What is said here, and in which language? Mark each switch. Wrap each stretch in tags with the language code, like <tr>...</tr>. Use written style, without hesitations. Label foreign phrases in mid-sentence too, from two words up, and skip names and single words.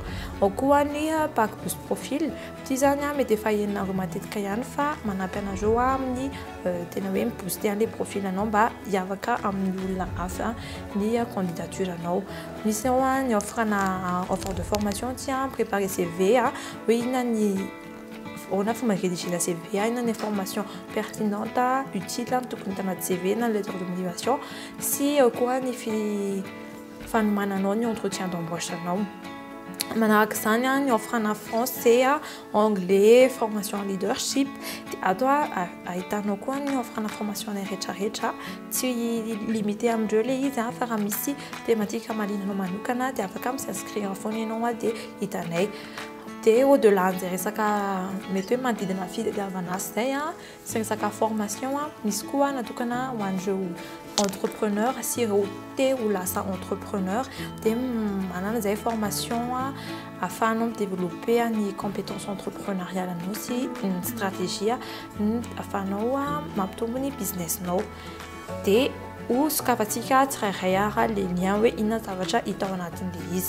<mg>Ao koa ny</mg> <fr>pack boost profil</fr> <mg>ty zany mety efa henonareo matetika ihany fa manampy anareo amin'ny tena hoe mibooster an'ilay profil anao mba hiavaka amin'ny olona hafa ny candidature anao. Misy ao ny</mg> <fr>offre de formation</fr> <mg>ty</mg> <fr>préparer CV</fr> <mg>hoe inona ny</mg> <fr>on a</fr> <mg>fomba</mg> <fr>rédiger la CV, il y a une information pertinente, utile,</fr> <mg>tokony tanaty CV na</mg> <fr>lettre de motivation si quoi</fr> <mg>ny fanomananao ny</mg> <fr>entretien d'embauche</fr> <mg>anao. Manaraka zany ny offre na français, anglais, formation leadership ato ahitanao koa ny offre na formation rehetrarehetra tsy limité amindreo le izy fa raha misy thématique malinanao manokana dia afaka m'inscrire foana ianao dia hitanay. Dia au-delà an'izay resaka mety hoe manodidina fitadiavana asa zay sy resaka formation misy koa natokana ho an'ireo entrepreneur sy ireo te ho lasa entrepreneur dia manana izay formation ahafahanao midévelopper ny</mg> <fr>compétence entrepreneuriale</fr> <mg>anao sy ny stratégie ahafahanao mampitombo ny businessinao dia ho sokafantsika tsirairay ary le lien hoe inona zavatra hita ao anatin'ilay izy.</mg>